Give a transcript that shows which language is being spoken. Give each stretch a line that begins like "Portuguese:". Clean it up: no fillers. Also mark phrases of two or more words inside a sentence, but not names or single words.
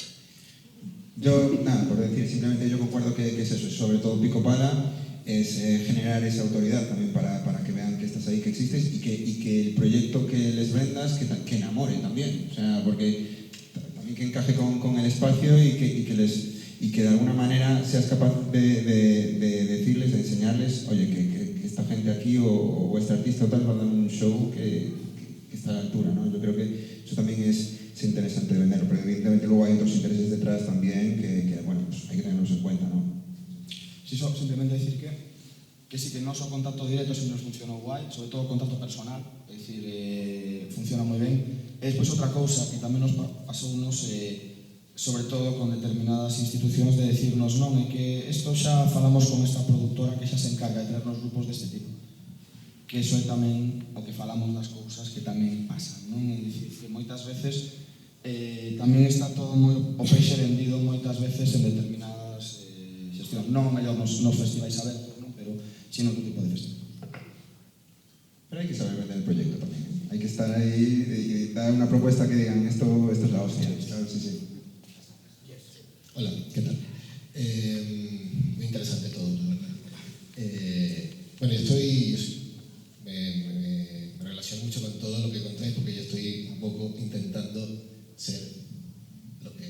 Spanish: Yo, nada, por decir, simplemente yo concuerdo que es eso, sobre todo Pico Pala, es generar esa autoridad también para que vean que estás ahí, que existes y que el proyecto que les vendas, que enamore también, o sea, porque también que encaje con el espacio y que de alguna manera seas capaz de decirles, de enseñarles, oye, que esta gente aquí o este artista o tal va a dar un show que está a la altura, ¿no? Yo creo que eso también es interesante de venderlo, pero evidentemente luego hay otros intereses detrás también que bueno, pues hay que tenerlos en cuenta, ¿no? Sí, simplemente decir que sí, que no son contacto directo, siempre nos funcionó guay, sobre todo contacto personal, es decir,
Galician: funciona moi ben. E despois outra cousa que tamén nos pasounos, sobre todo con determinadas institucións, de decirnos non, é que isto xa falamos con esta productora que xa se encarga de traernos grupos deste tipo. Que iso é tamén o que falamos das cousas que tamén pasan, non? É dicir, que moitas veces tamén está todo moi o peixe vendido moitas veces en determinadas xestións, non o mellor nos festivais abertos, non? Pero si no outro tipo de festival.
Spanish: Pero hay que saber vender el proyecto también, ¿eh? Hay que estar ahí y dar una propuesta que digan esto es la hostia, claro, sí. Hola, ¿qué tal? Muy interesante todo, la verdad. Bueno, me relaciono mucho con todo lo que contáis porque yo estoy un poco intentando ser lo que...